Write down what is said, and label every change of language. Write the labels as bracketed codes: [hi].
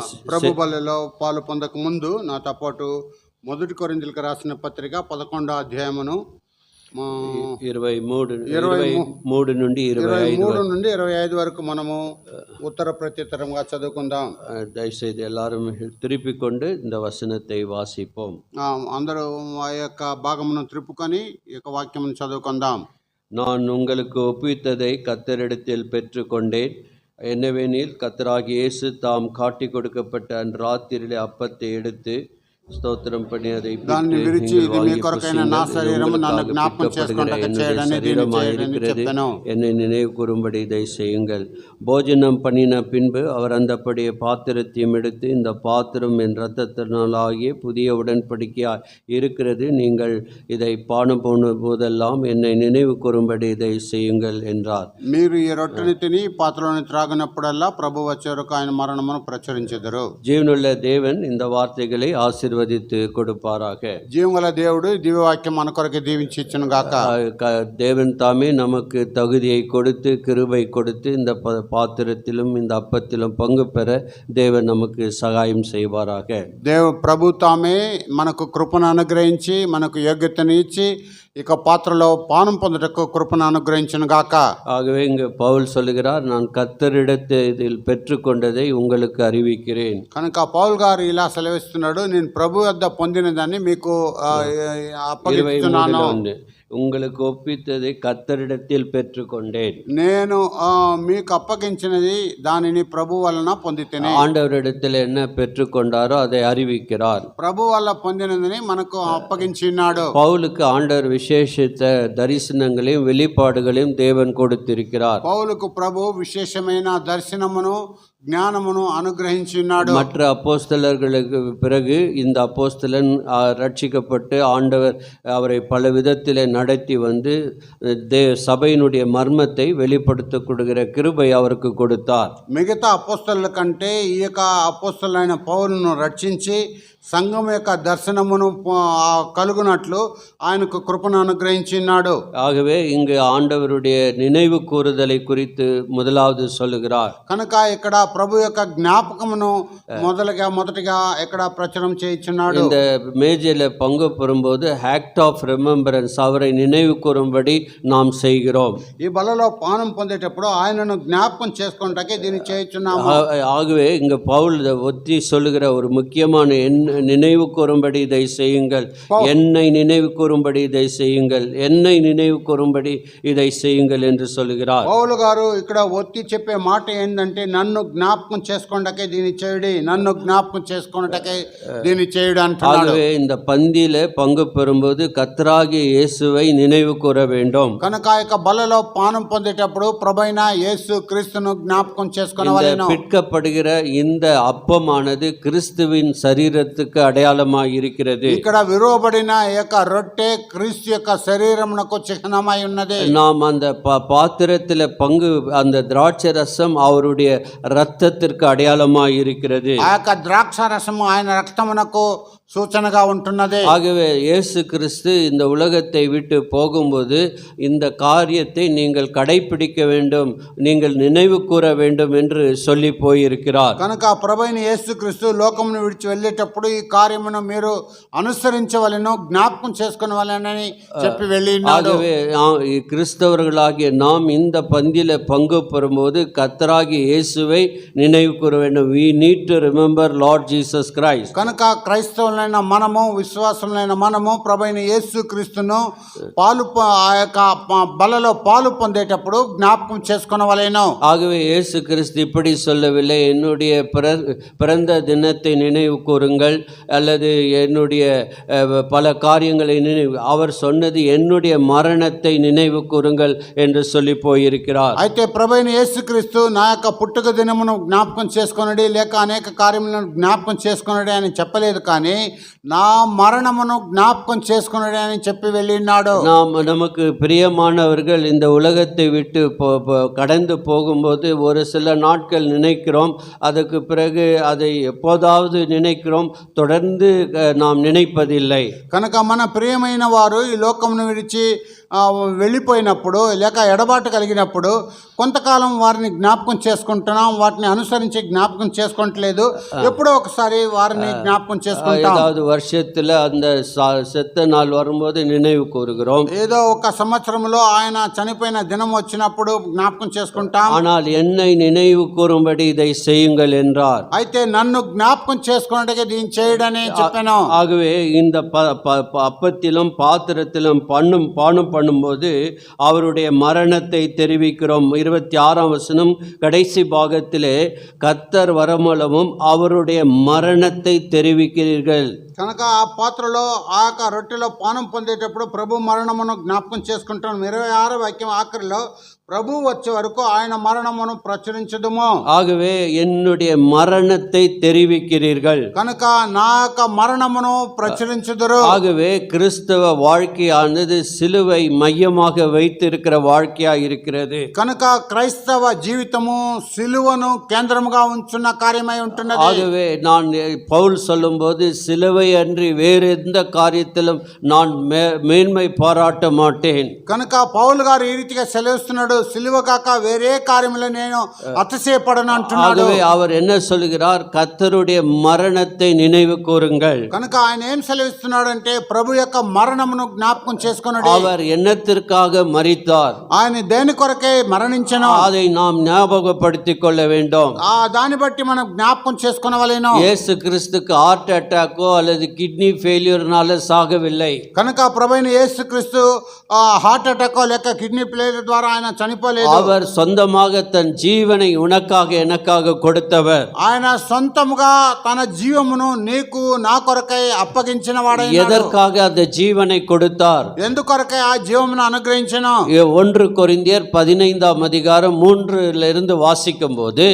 [te] ప్రభు బలిలో పాలు పొందక ముందు నాతో పాటు 1 కొరింథీయులకు రాసిన పత్రిక 11వ అధ్యాయమును 23 నుండి 25 వరకు మనము ఉత్తర ప్రత్యుత్తరంగా చదువుకుందాం. దయచేసి [ta] எல்லாரும் திருப்பிக் கொண்டு இந்த வசனத்தை வாசிப்போம். [te] అందరూ ఆ యొక్క భాగమును త్రిప్పుకొని ఈ యొక్క వాక్యమును చదువుకుందాం. [ta] நான் உங்களுக்கு ஒப்புவித்ததை கர்த்தரிடத்தில் பெற்றுக்கொண்டேன். என்னவெனில் கர்த்தராகிய இயேசு தாம் காட்டி கொடுக்கப்பட்ட அன்றாத்திரிலே அப்பத்தை எடுத்து [te] స్తోత్రం పని అది దాన్ని విరిచి ఇది మీ కొరకైన నా శరీరము నన్ను జ్ఞాపకం చేసుకొనుటకు చేయడని దీన్ని చేయడని చెప్పెను. [ta] என்னை நினைவு கூறும்படி இதை செய்யுங்கள். போஜனம் பண்ணின பின்பு அவர் அந்தப்படியே பாத்திரத்தையும் எடுத்து இந்த பாத்திரம் என் இரத்தத்தினாலாகிய புதிய உடன்படிக்கையாய் இருக்கிறது. நீங்கள் இதை பானம் போன போதெல்லாம் என்னை நினைவு கூறும்படி இதை செய்யுங்கள் என்றார். [te] మీరు ఈ రొట్టెని తిని పాత్రలోని త్రాగినప్పుడల్లా ప్రభు వచ్చే వరకు ఆయన మరణమును ప్రచురించెదరు. [ta] జీవనుள்ள தேவன் இந்த வார்த்தைகளை ஆசீர்வதித்து கொடுப்பாராக. [te] జీవముల దేవుడు దివ్యవాక్యం మన కొరకు దీవించి ఇచ్చును గాక. [ta] தேவன் தாமே நமக்கு தகுதியை கொடுத்து கிருபை கொடுத்து இந்த பாத்திரத்திலும் இந்த அப்பத்திலும் பங்கு பெற தேவன் நமக்கு சகாயம் செய்வாராக. [te] ప్రభు తామే మనకు కృపను అనుగ్రహించి మనకు యోగ్యతను ఇచ్చి ఇక పాత్రలో పానం పొందుటకు కృపను అనుగ్రహించును గాక. [ta] ஆகவே இங்கு பவுல் சொல்லுகிறார், நான் கர்த்தரிடத்தில் பெற்றுக்கொண்டதை உங்களுக்கு அறிவிக்கிறேன். [te] కనుక పౌల్ గారు ఇలా సెలవిస్తున్నాడు, నేను ప్రభు వద్ద పొందినదాన్ని మీకు అప్పగిస్తున్నాను. [ta] உங்களுக்கு ஒப்பித்ததை கர்த்தரிடத்தில் பெற்றுக்கொண்டேன். [te] నేను మీకు అప్పగించినది దానిని ప్రభు వలన పొందితేనే. [ta] ஆண்டவரிடத்தில் என்ன பெற்றுக்கொண்டாரோ அதை அறிவிக்கிறார். [te] ప్రభు వల్ల పొందినదని మనకు అప్పగించినాడు. [ta] பவுலுக்கு ஆண்டவர் விசேஷித்த தரிசனங்களையும் வெளிப்பாடுகளையும் தேவன் கொடுத்திருக்கிறார். [te] పౌలుకు ప్రభు విశేషమైన దర్శనమును జ్ఞానమును అనుగ్రహించినాడు. [ta] மற்ற அப்போஸ்தலர்களுக்கு பிறகு இந்த அப்போஸ்தலன் ரட்சிக்கப்பட்டு ஆண்டவர் அவரை பல விதத்திலே நடத்தி வந்து சபையினுடைய மர்மத்தை வெளிப்படுத்த கொடுக்கிற கிருபை அவருக்கு கொடுத்தார். [te] మిగతా అపోస్తలుల కంటే ఈ యొక్క అపోస్తలుడైన పౌలును రక్షించి సంఘం యొక్క దర్శనమును కలుగునట్లు ఆయనకు కృపను అనుగ్రహించినాడు. [ta] ஆகவே இங்கு ஆண்டவருடைய நினைவு கூறுதலை குறித்து முதலாவது சொல்லுகிறார். [te] కనుక ఇక్కడ ప్రభు యొక్క జ్ఞాపకమును మొదటిగా ఇక్కడ ప్రచురం చేయించున్నాడు. [ta] இந்த மேஜையில பங்கு பெறும்போது [en] act of remembrance, [ta] அவரை நினைவு கூறும்படி நாம் செய்கிறோம். [te] ఈ బలలో పానం పొందేటప్పుడు ఆయనను జ్ఞాపకం చేసుకుంటాకే దీన్ని చేయించున్నాము. [ta] ஆகவே இங்க பவுல் ஒத்தி சொல்லுகிற ஒரு முக்கியமான நினைவு கூறும்படி இதை செய்யுங்கள், என்னை நினைவு கூறும்படி இதை செய்யுங்கள், என்னை நினைவு கூறும்படி இதை செய்யுங்கள் என்று சொல்லுகிறார். [te] పౌలు గారు ఇక్కడ ఒత్తి చెప్పే మాట ఏంటంటే, నన్ను జ్ఞాపకం చేసుకోవడానికే దీన్ని చేయుడి, నన్ను జ్ఞాపకం చేసుకున్నటకే దీన్ని చేయుడి అంటున్నాడు. [ta] ஆகவே இந்த பந்தியில பங்கு பெறும்போது கர்த்தராகிய இயேசுவை நினைவு கூற வேண்டும். [te] కనుక ఈ బలలో పానం పొందేటప్పుడు ప్రభువైన యేసు క్రీస్తును జ్ఞాపకం చేసుకొనవలెను. [ta] பிற்கப்படுகிற இந்த அப்பமானது கிறிஸ்துவின் சரீரத்துக்கு அடையாளமாய் இருக்கிறது. [te] ఇక్కడ విరువబడిన యొక్క రొట్టె క్రీస్తు యొక్క శరీరమునకు చిహ్నమై ఉన్నది. [ta] நாம் அந்த பாத்திரத்தில் பங்கு, அந்த திராட்சை ரசம் அவருடைய இரத்தத்திற்கு அடையாளமாய் இருக்கிறது. [te] ఆ యొక్క ద్రాక్ష రసము ఆయన రక్తమునకు సూచనగా ఉంటున్నది. [ta] ஆகவே இயேசு கிறிஸ்து இந்த உலகத்தை விட்டு போகும்போது இந்த காரியத்தை நீங்கள் கடைபிடிக்க வேண்டும், நீங்கள் நினைவு கூற வேண்டும் என்று சொல்லி போயிருக்கிறார். [te] కనుక ప్రభువైన యేసుక్రీస్తు లోకమును విడిచి వెళ్ళేటప్పుడు ఈ కార్యమును మీరు అనుసరించవలెను, జ్ఞాపకం చేసుకొనవలెనని చెప్పి వెళ్ళినాడు. [ta] ஆகவே கிறிஸ்தவர்களாகிய நாம் இந்த பந்தியில பங்கு பெறும்போது கர்த்தராகிய இயேசுவை நினைவு கூற வேண்டும். [en] we need to remember Lord Jesus Christ. [te] కనుక క్రైస్తవులైన మనము, విశ్వాసులైన మనము ప్రభువైన యేసుక్రీస్తును ఆ యొక్క బలలో పాలు పొందేటప్పుడు జ్ఞాపకం చేసుకొనవలెను. [ta] ஆகவே இயேசு கிறிஸ்து இப்படி சொல்லவில்லை, என்னுடைய பிறந்த தினத்தை நினைவு கூறுங்கள் அல்லது என்னுடைய பல காரியங்களை நினைவு, அவர் சொன்னது என்னுடைய மரணத்தை நினைவு கூறுங்கள் என்று சொல்லி போயிருக்கிறார். [te] అయితే ప్రభువైన యేసుక్రీస్తు నా యొక్క పుట్టుక దినమును జ్ఞాపకం చేసుకొనడి లేక అనేక కార్యములను జ్ఞాపకం చేసుకొనడి అని చెప్పలేదు. కానీ నా మరణమును జ్ఞాపకం చేసుకున్నాడు అని చెప్పి వెళ్ళినాడు. [ta] நமக்கு பிரியமானவர்கள் இந்த உலகத்தை விட்டு கடந்து போகும்போது ஒரு சில நாட்கள் நினைக்கிறோம், அதுக்கு பிறகு அதை எப்போதாவது நினைக்கிறோம், தொடர்ந்து நாம் நினைப்பதில்லை. [te] కనుక మన ప్రియమైన వారు ఈ లోకమును విడిచి వెళ్ళిపోయినప్పుడు లేక ఎడబాటు కలిగినప్పుడు కొంతకాలం వారిని జ్ఞాపకం చేసుకుంటున్నాం, వాటిని అనుసరించి జ్ఞాపకం చేసుకోవట్లేదు. ఎప్పుడో ఒకసారి వారిని జ్ఞాపకం చేసుకుంటాం. [ta] ஏதாவது வருஷத்துல அந்த செத்த நாள் வரும்போது நினைவு கூறுகிறோம். [te] ఏదో ఒక సంవత్సరంలో ఆయన చనిపోయిన దినం వచ్చినప్పుడు జ్ఞాపకం చేసుకుంటాం. [ta] ஆனால் என்னை நினைவு கூறும்படி இதை செய்யுங்கள் என்றார். [te] అయితే నన్ను జ్ఞాపకం చేసుకున్నట్టుగా దీన్ని చేయడని చెప్పాను. [ta] ஆகவே இந்த அப்பத்திலும் பாத்திரத்திலும் பானம் பண்ணும்போது அவருடைய மரணத்தை தெரிவிக்கிறோம். 26ஆம் வசனம் கடைசி பாகத்திலே கர்த்தர் வரமூலமும் அவருடைய மரணத்தை தெரிவிக்கிறீர்கள். [te] కనుక ఆ పాత్రలో ఆ యొక్క రొట్టెలో పానం పొందేటప్పుడు ప్రభు మరణమును జ్ఞాపకం చేసుకుంటాం. 26వ వాక్యం ఆఖరిలో ప్రభు వచ్చే వరకు ఆయన మరణమును ప్రచురించదుము. [ta] ஆகவே என்னுடைய மரணத்தை தெரிவிக்கிறீர்கள். [te] కనుక నా యొక్క మరణమును ప్రచురించుదురు. [ta] ஆகவே கிறிஸ்தவ வாழ்க்கையானது சிலுவை மையமாக வைத்திருக்கிற வாழ்க்கையா இருக்கிறது. [te] కనుక క్రైస్తవ జీవితము సిలువను కేంద్రముగా ఉంచున్న కార్యమై ఉంటున్నది. [ta] ஆகவே நான் பவுல் சொல்லும்போது சிலுவை அன்றி வேறு எந்த காரியத்திலும் நான் மேன்மை பாராட்ட மாட்டேன். [te] కనుక పౌలు గారు ఈ రీతిగా సెలవిస్తున్నాడు, సిలువ కాక వేరే కార్యములో నేను అతిశయపడను అంటున్నాడు. [ta] ஆகவே அவர் என்ன சொல்கிறார்? கர்த்தருடைய மரணத்தை நினைவு கூறுங்கள். [te] కనుక ఆయన ఏం సెలవిస్తున్నాడు అంటే ప్రభు యొక్క మరణమును జ్ఞాపకం చేసుకొనుడి. [ta] அவர் என்னத்திற்காக மரித்தார்? [te] ఆయన దేని కొరకే మరణించెను [ta] அதை நாம் ஞாபகப்படுத்திக் கொள்ள வேண்டும். [te] దాన్ని బట్టి మనం జ్ఞాపకం చేసుకొనవలెను. [ta] இயேசு கிறிஸ்துக்கு ஹார்ட் அட்டாக்கோ அல்லது கிட்னி ஃபெயிலியர்னால சாகவில்லை. [te] కనుక ప్రభువైన యేసుక్రీస్తు హార్ట్ అటాక్ లేక కిడ్నీ ఫెయిలియర్ ద్వారా ఆయన చనిపోలేదు. [ta] அவர் சொந்தமாக தன் ஜீவனை உனக்காக எனக்காக கொடுத்தவர். [te] ఆయన సొంతముగా తన జీవమును నీకు నా కొరకై అప్పగించిన వాడైనాడు. [ta] எதற்காக அந்த ஜீவனை கொடுத்தார்? [te] ఎందుకొరకై ఆ జీవమును అనుగ్రహించెను? [ta] 1 கொரிந்தியர் 15ஆம் அதிகாரம் 3 வாசிக்கும் போது,